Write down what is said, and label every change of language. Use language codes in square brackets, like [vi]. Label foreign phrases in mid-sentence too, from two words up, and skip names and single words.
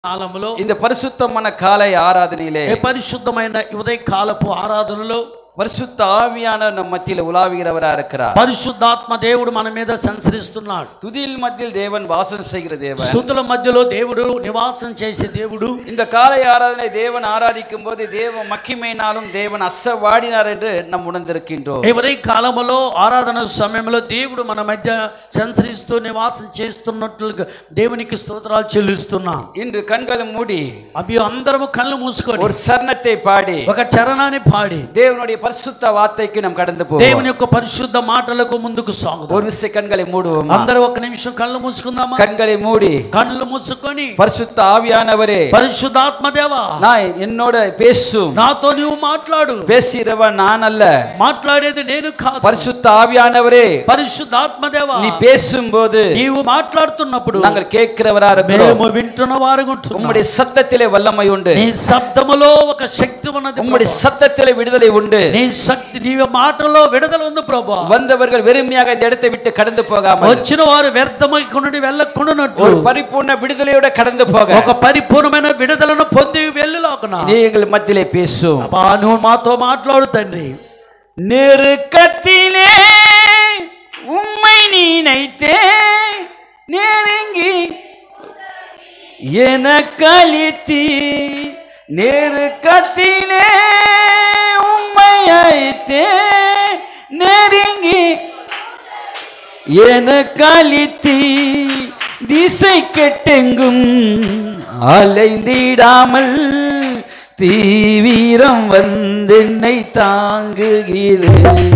[te] కాలములో [ta] இந்த பரிசுத்தமான காலை ஆராதனையிலே [te] పరిశుద్ధమైన ఉదయ కాలపు ఆరాధనలో [ta] பரிசுத்த ஆவியான நம் மத்தியில் உலாவுகிறவரா இருக்கிறார். [te] పరిశుద్ధాత్మ దేవుడు మన మీద సంచరిస్తున్నాడు. [ta] துதியில் மத்தியில் தேவன் வாசம் செய்கிற தேவன், [te] స్తుతుల మధ్యలో దేవుడు నివాసం చేసే దేవుడు. [ta] இந்த காலை ஆராதனை தேவன் ஆராதிக்கும் போது தேவ மகிமையினாலும் தேவன் అస్సవాడినాர் என்று நாம் உணர்ந்திருக்கின்றோம். [te] ఈ ఉదయ కాలములో ఆరాధన సమయంలో దేవుడు మన మధ్య సంచరిస్తూ నివాసం చేస్తున్నట్లుగా దేవునికి స్తోత్రాలు చెల్లిస్తున్నాం. [ta] இன்று கண்களை மூடி [te] అందరము కళ్ళు మూసుకొని [ta] ஒரு சரணத்தை பாடி [te] ఒక చరణాన్ని పాడి [ta] தேவனுடைய பரிசுத்த வார்த்தைக்கு நாம் கடந்து போவோம். [te] దేవుని యొక్క పరిశుద్ధ మాటలకు ముందుకు సాగుదాం. [ta] ஒரு நிமிஷம் கண்களை மூடுவோம். [te] అందరూ ఒక నిమిషం కళ్ళు మూసుకుందామా? [ta] கண்களை மூடி [te] కళ్ళు మూసుకొని [ta] பரிசுத்த ஆவியானவரே, [te] పరిశుద్ధాత్మ దేవా, [ta] நான் என்னோட பேசும், [te] నాతో నీవు మాట్లాడు. [ta] பேசுகிறவன் நான் அல்ல, [te] మాట్లాడేది నేను కాదు. [ta] பரிசுத்த ஆவியானவரே, [te] పరిశుద్ధాత్మ దేవా, [ta] நீ பேசும்போது [te] నీవు మాట్లాడుతున్నప్పుడు [ta] நாங்கள் கேட்கிறவரா இருக்கிறோம். [te] మేము వింటున్న వారుగా ఉంటున్నాం. [ta] உம்முடைய சத்தத்திலே வல்லமை உண்டு, [te] నీ శబ్దములో ఒక శక్తి ఉన్నది. [ta] உம்முடைய சத்தத்திலே விடுதலை உண்டு, [te] నీ శక్తి నీ మాటలో విడుదల ఉంది ప్రభువా. [ta] வந்தவர்கள் வெறுமையாக இந்த இடத்தை விட்டு கடந்து போகாமல், [te] వచ్చిన వారు వ్యర్థమై కొనుడి వెళ్ళకుండానట్లు [ta] ஒரு பரிபூர்ண விடுதலையோட கடந்து போக, [te] ఒక పరిపూర్ణమైన విడుదలను పొంది వెళ్ళులాగునా [ta] நீங்கள் மத்தியிலே பேசும். [te] అబ్బా, నువ్వు మాతో మాట్లాడు తండ్రి. [ta] நெருக்கத்திலே உம்மை நினைத்தே நெருங்கி எனக்களித்தி, நெருக்கத்திலே உம்மை அழைத்தே நெருங்கி எனக்களித்தி, திசை கெட்டெங்கும் அலைந்திடாமல் தீவிரம் வந்தென்னை தாங்குகிறேன்.